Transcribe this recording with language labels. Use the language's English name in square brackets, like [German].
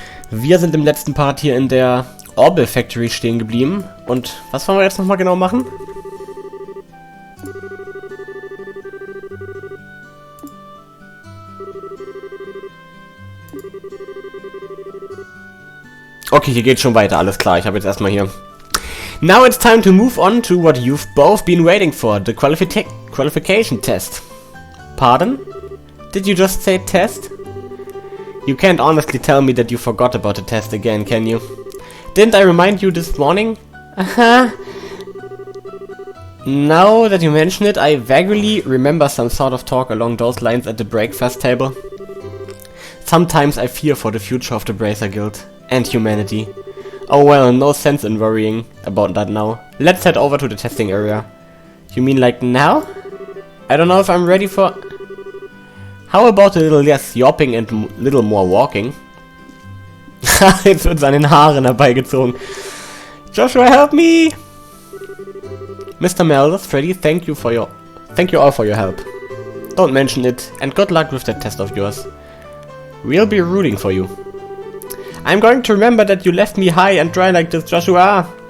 [German] Wir sind im letzten Part hier in der Orbital Factory stehen geblieben. Und was wollen wir jetzt nochmal genau machen? Okay, hier geht's schon weiter, alles klar. Ich habe jetzt erstmal hier... [English] Now it's time to move on to what you've both been waiting for, the qualification test. Pardon? Did you just say test? You can't honestly tell me that you forgot about the test again, can you? Didn't I remind you this morning? Now that you mention it, I vaguely remember some sort of talk along those lines at the breakfast table. Sometimes I fear for the future of the Bracer Guild and humanity. Oh well, no sense in worrying about that now. Let's head over to the testing area. You mean like now? I don't know if I'm ready for... How about a little less yopping and little more walking? [German] Jetzt wird seinen Haaren herbeigezogen. [English] Joshua, help me! Mr. Melders, Freddy, thank you all for your help. Don't mention it, and good luck with that test of yours. We'll be rooting for you. I'm going to remember that you left me high and dry like this, Joshua!